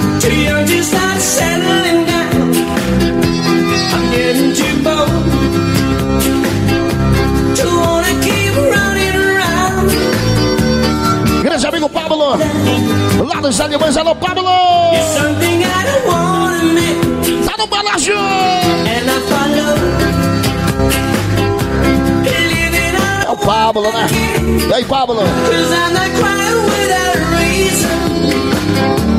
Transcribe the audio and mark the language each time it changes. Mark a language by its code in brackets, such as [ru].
[en] Too young to start settling down. I'm getting too bold to wanna keep running around. [pt] Grande amigo Pablo, lá dos animais, alô Pablo. [en] It's something I don't wanna miss. [pt] Tá no balanço. [en] And I follow. Believe it or not. [pt] É o Pablo, né? E aí, Pablo? [en] 'Cause I'm not crying without a reason.